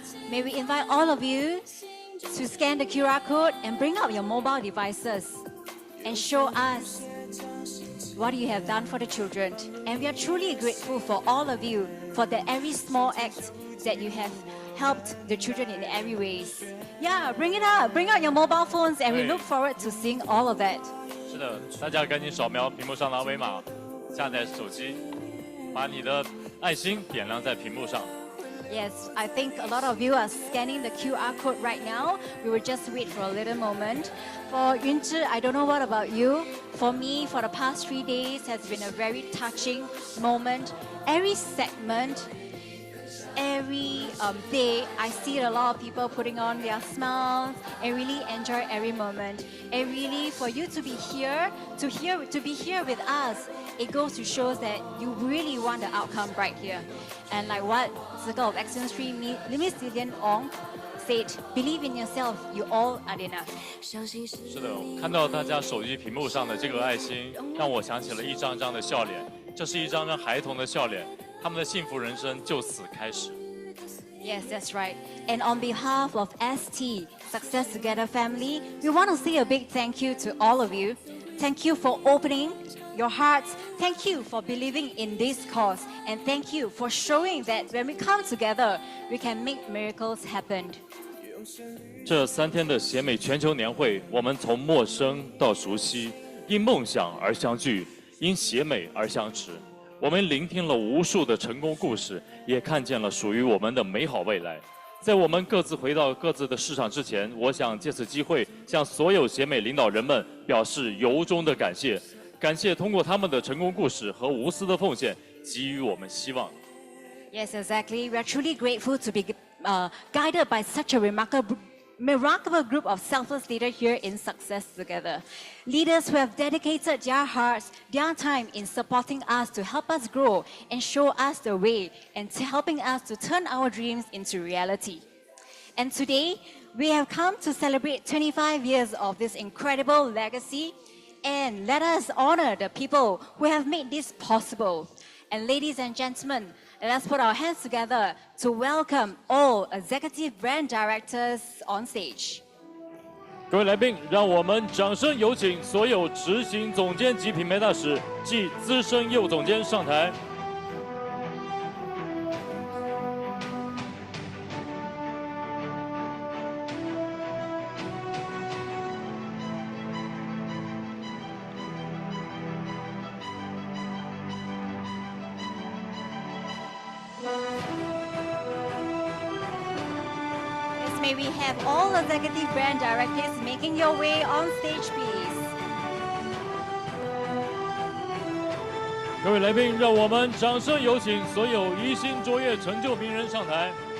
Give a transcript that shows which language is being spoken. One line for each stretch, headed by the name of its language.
English: May we invite all of you to scan the QR code and bring up your mobile devices and show us what you have done for the children. And we are truly grateful for all of you for the every small act that you have helped the children in every ways. Yeah, bring it up, bring out your mobile phones, and we look forward to seeing all of that.
Chinese: 是的，大家赶紧扫描屏幕上的二维码，下载手机，把你的爱心点亮在屏幕上。
English: Yes, I think a lot of you are scanning the QR code right now. We will just wait for a little moment. For Yunzhi, I don't know what about you. For me, for the past 3 days has been a very touching moment. Every segment, every day, I see a lot of people putting on their smiles and really enjoy every moment. And really, for you to be here, to be here with us, it goes to show that you really want the outcome right here. And like what Circle of Excellence 3 Limit Zillion Ong said, believe in yourself, you all are enough.
Chinese: 是的，看到大家手机屏幕上的这个爱心，让我想起了一张张的笑脸。这是一张张孩童的笑脸，他们的幸福人生就此开始。
English: Yes, that's right. And on behalf of ST Success Together family, we want to say a big thank you to all of you. Thank you for opening your hearts. Thank you for believing in this cause. And thank you for showing that when we come together, we can make miracles happen.
Chinese: 这3天的协美全球年会，我们从陌生到熟悉，因梦想而相聚，因协美而相识。我们聆听了无数的成功故事，也看见了属于我们的美好未来。在我们各自回到各自的市场之前，我想借此机会向所有协美领导人们表示由衷的感谢。感谢通过他们的成功故事和无私的奉献，给予我们希望。
English: Yes, exactly. We are truly grateful to be guided by such a remarkable group of selfless leaders here in Success Together. Leaders who have dedicated their hearts, their time in supporting us to help us grow and show us the way and helping us to turn our dreams into reality. And today, we have come to celebrate 25 years of this incredible legacy. And let us honor the people who have made this possible. And ladies and gentlemen, let us put our hands together to welcome all executive brand directors on stage.
Chinese: 各位来宾，让我们掌声有请所有执行总监及品牌大使及资深业务总监上台。
English: May we have all executive brand directors making your way on stage, please.
Chinese: 各位来宾，让我们掌声有请所有一星卓越成就名人上台。